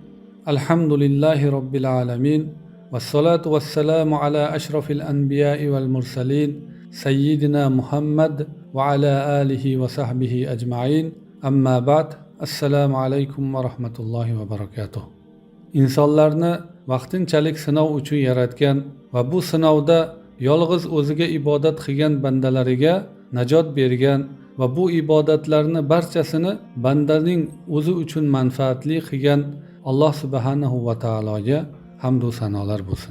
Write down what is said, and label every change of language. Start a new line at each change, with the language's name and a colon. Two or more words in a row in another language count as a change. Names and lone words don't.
Arabic: الحمد لله رب العالمين، والصلاة والسلام على أشرف الأنبياء والمرسلين سيدنا محمد وعلى آله وصحبه أجمعين. أما بعد، السلام عليكم ورحمة الله وبركاته.
Uzbek: insonlarni vaqtinchalik sinov uchun yaratgan va bu sinovda yolg'iz o'ziga ibodat qilgan bandalariga najot bergan va bu ibodatlarni barchasini bandaning o'zi uchun manfaatli qilgan Alloh subhanahu va taologa hamd va sanolar bo'lsin.